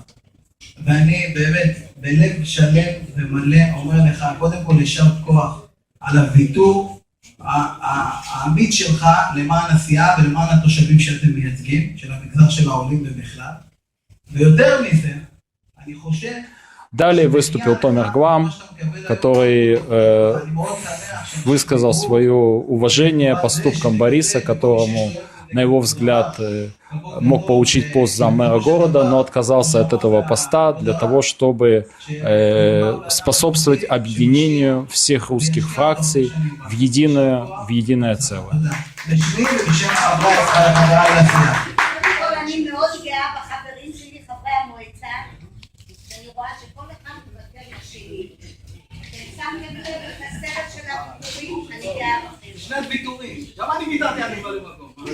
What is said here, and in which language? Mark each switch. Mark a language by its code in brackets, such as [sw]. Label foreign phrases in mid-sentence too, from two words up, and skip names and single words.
[he] ואני באמת, בלב שלם ומלא, אומר לך, קודם כל יישר כוח, על הוויתור האמיץ שלך למען עשייה ולמען התושבים שאתם מייצגים, של המגזר של העולים ובכלל. ויותר מזה, אני חושב... [ru] Далее выступил Томер Глам, который высказал свое уважение поступкам Бориса, которому, на его взгляд, мог получить пост заммэра города, но отказался от этого поста для того, чтобы способствовать объединению всех русских фракций в единое целое. [he] שני ויתורים, גם אני ויתרתי על ממלא מקום.